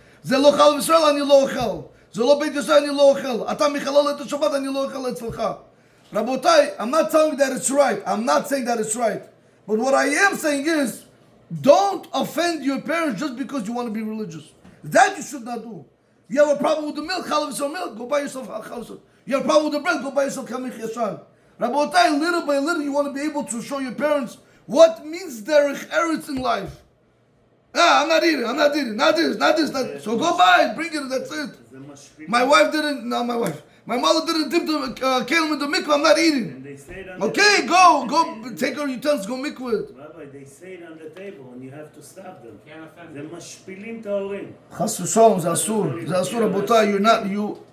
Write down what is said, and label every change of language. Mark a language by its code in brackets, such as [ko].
[he] זה לא חלב ישראל, אני לא אוכל. זה לא בית ישראל, אני לא אוכל. אתה מחלל את השבת, אני לא אוכל אצלך. [en] רבותיי, I'm not telling you that it's right. I'm not saying that it's right. But what I am saying is, don't offend your parents just because you want to be religious. That you should not do. You have a problem with the milk, chalav yisrael milk, go buy yourself chalav yisrael. You have a problem with the bread, go buy yourself kamich yashan. Rabotai, little by little, you want to be able to show your parents what means derech eretz in life. I'm not eating, not this. So go buy it, bring it, that's it. My mother didn't dip the kelim in the mikvah, I'm not eating. And they say it on Okay, the go, take her utensils, go mikvah it. Rabbi, they say it on the table and you have to stop them. [he] זה משפילים את ההורים. חס ושלום, זה אסור, רבותיי, [en] you're not, you...